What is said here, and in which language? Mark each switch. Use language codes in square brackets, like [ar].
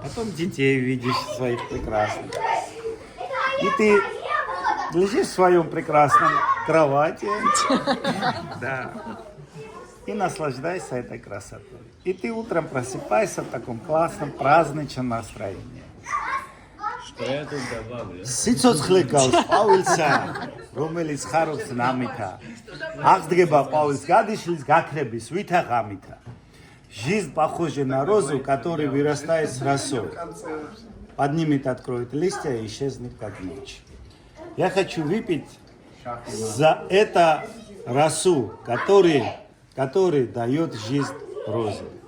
[ru] Потом детей видишь своих прекрасных. И ты лежишь в своем прекрасном кровати. Да. И наслаждайся этой красотой. И ты утром просыпаешься в таком классном праздничном настроении. [ka] Სიცოცხლე ხლეკავს ყვავილსა, რომელიც ხარობს ნამითა. აღდგება ყვავილს გადიშლის გაქრების ვითა ღამითა. [ru] Жизнь похожа на розу, которая вырастает с росой. Поднимет, откроет листья и исчезнет как ночь. Я хочу выпить за это росу, который дает жизнь розе.